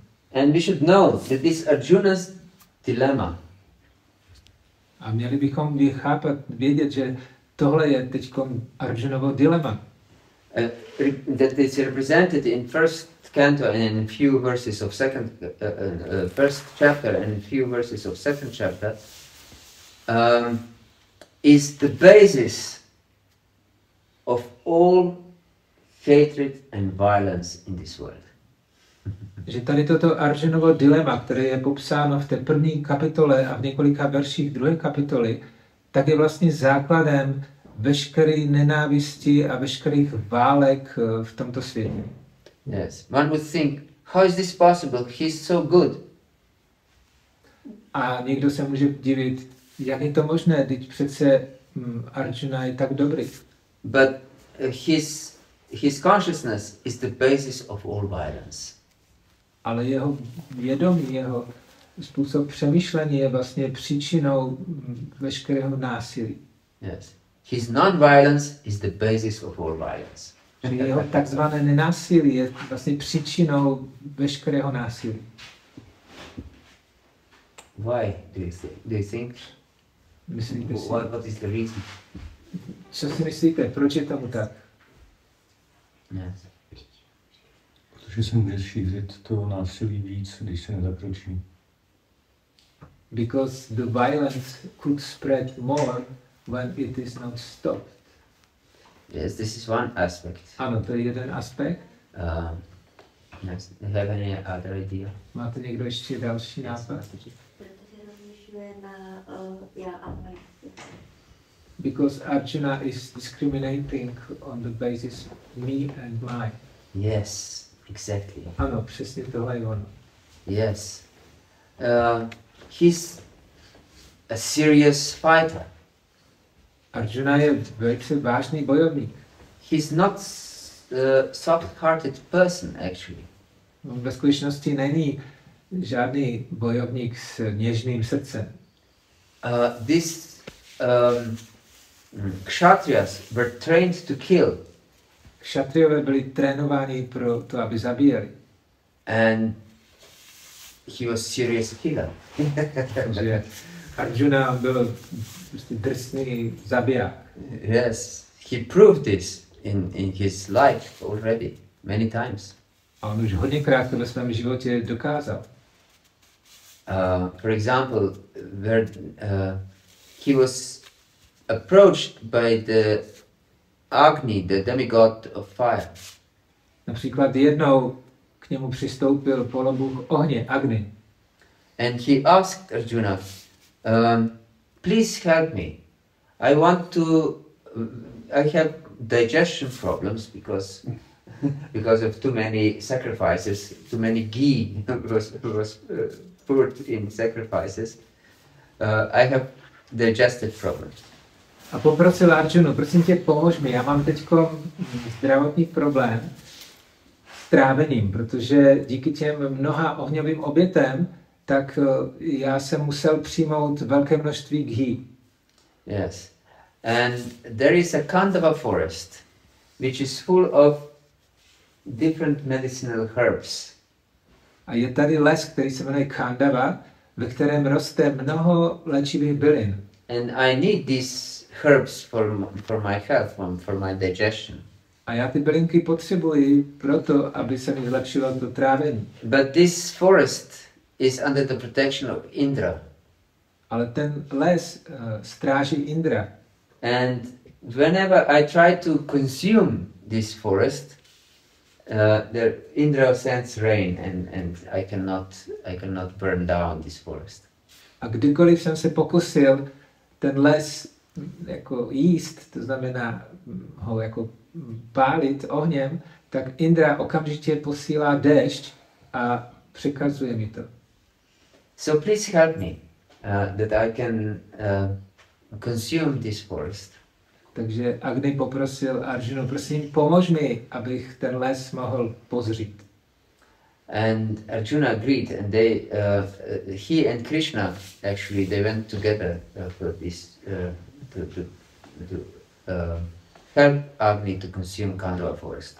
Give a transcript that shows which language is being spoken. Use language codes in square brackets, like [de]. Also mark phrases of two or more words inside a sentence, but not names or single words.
[en] And we should know that this Arjuna's dilemma. [cs] A měli bychom vědět, že tohle je teď Arjunovo dilema. [en] That is represented in first canto and in few verses of first chapter and in few verses of second chapter, is the basis of all hatred and violence in this world. [cs] Že tady toto Arjunovo dilema, které je popsáno v té první kapitole a v několika verších druhé kapitoly, tak je vlastně základem veškeré nenávisti a veškerých válek v tomto světě. [en] Yes, one would think, how is this possible? He's so good. [cs] A někdo se může divit, jak je to možné, teď přece Arjuna je tak dobrý. [en] But his consciousness is the basis of all violence. [cs] Ale jeho vědomí, jeho způsob přemýšlení je vlastně příčinou veškerého násilí. [en] Yes. His non-violence is the basis of all violence. [cs] Jeho takzvané nenásilí je vlastně příčinou veškerého násilí. [en] Why do you think? [cs] Myslíte si? [en] What is the reason? [cs] Co si myslíte? Proč je tomu tak? [en] Yes. [cs] Protože se může šířit to násilí víc, když se nezakročí. [en] Because the violence could spread more when it is not stopped. Yes, this is one aspect. [cs] Ano, to je jeden aspekt. [en] Yes. Do you have any other idea? [cs] Máte někdo ještě další nápad? [en] Because Arjuna is discriminating on the basis me and mine. Yes, exactly. [cs] Ano, přesně tohle je ono. [en] Yes. He's a serious fighter. [cs] Arjuna je velice vážný bojovník. [en] He's not a soft-hearted person, actually. [cs] On ve skutečnosti není žádný bojovník s něžným srdcem. [en] These kshatriyas were trained to kill. [cs] Kšatriové byli trénováni pro to, aby zabíjeli. [en] And he was serious killer. [cs] Takže Arjuna byl prostě drsný zabiják. [en] Yes, he proved this in his life already many times. [cs] A on už hodněkrát to ve svém životě dokázal. [en] For example, where he was approached by the Agni, the demigod of fire. [cs] Například jednou k němu přistoupil polobůh ohně, Agni. [en] And he asked Arjuna, please help me. I have digestion problems because of too many sacrifices, too many ghee was poured in sacrifices. I have digestive problems. [cs] A poprosil Arjunu, prosím tě, pomož mi, já mám teďko zdravotní problém s trávením, protože díky těm mnoha ohňovým obětem, tak já jsem musel přijmout velké množství ghee. [en] Yes. And there is a Kandava forest, which is full of different medicinal herbs. [cs] A je tady les, který se jmenuje Kandava, ve kterém roste mnoho léčivých bylin. [en] And I need these herbs for my health, for my digestion. [cs] A já ty bylinky potřebuji proto, aby se mi zlepšilo to trávení. [en] But this forest is under the protection of Indra. [cs] Ale ten les stráží Indra. [en] And whenever I try to consume this forest, the Indra sends rain, and I cannot burn down this forest. [cs] A kdykoliv jsem se pokusil ten les jako jíst, to znamená ho jako pálit ohněm, tak Indra okamžitě posílá déšť a přikazuje mi to. [en] So please help me that I can consume this forest. [cs] Takže Agni poprosil Arjunu, prosím, pomož mi, abych ten les mohl pozřít. [en] And Arjuna agreed, and he and Krishna actually they went together for this to help Agni to consume Khandava forest.